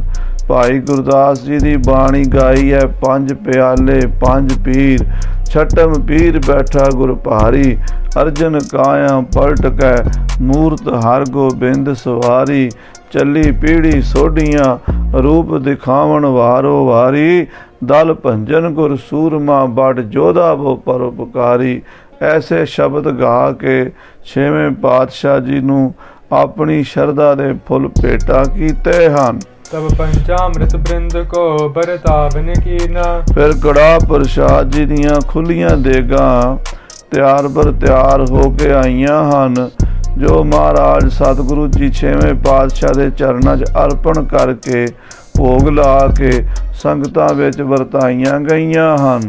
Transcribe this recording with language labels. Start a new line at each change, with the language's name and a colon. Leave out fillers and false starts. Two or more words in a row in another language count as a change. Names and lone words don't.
Punjabi: ਭਾਈ ਗੁਰਦਾਸ ਜੀ ਦੀ ਬਾਣੀ ਗਾਈ ਹੈ, ਪੰਜ ਪਿਆਲੇ ਪੰਜ ਪੀਰ ਛਟਮ ਪੀਰ ਬੈਠਾ ਗੁਰ ਭਾਰੀ ਅਰਜਨ ਕਾਇਆ ਪਲਟ ਕੈ ਮੂਰਤ ਹਰਗੋਬਿੰਦ ਸਵਾਰੀ ਚੱਲੀ ਪੀੜੀ ਸੋਢੀਆਂ ਰੂਪ ਦਿਖਾਵਣ ਵਾਰੋ ਵਾਰੀ ਦਲ ਭੰਜਨ ਗੁਰ ਸੂਰਮਾ ਬੜ ਜੋਧਾ ਬੋ ਪਰਉਪਕਾਰੀ। ਐਸੇ ਸ਼ਬਦ ਗਾ ਕੇ ਛੇਵੇਂ ਪਾਤਸ਼ਾਹ ਜੀ ਨੂੰ ਆਪਣੀ ਸ਼ਰਧਾ ਦੇ ਫੁੱਲ ਭੇਟਾ ਕੀਤੇ ਹਨ।
Braj: तब पंचामृत बृंद को बरतावन कीना।
Punjabi: ਫਿਰ ਕੜਾ ਪ੍ਰਸ਼ਾਦ ਜੀ ਦੀਆਂ ਖੁੱਲੀਆਂ ਦੇਗਾਂ ਤਿਆਰ ਬਰ ਤਿਆਰ ਹੋ ਕੇ ਆਈਆਂ ਹਨ, ਜੋ ਮਹਾਰਾਜ ਸਤਿਗੁਰੂ ਜੀ ਛੇਵੇਂ ਪਾਤਸ਼ਾਹ ਦੇ ਚਰਨਾਂ 'ਚ ਅਰਪਣ ਕਰਕੇ ਭੋਗ ਲਾ ਕੇ ਸੰਗਤਾਂ ਵਿੱਚ ਵਰਤਾਈਆਂ ਗਈਆਂ ਹਨ।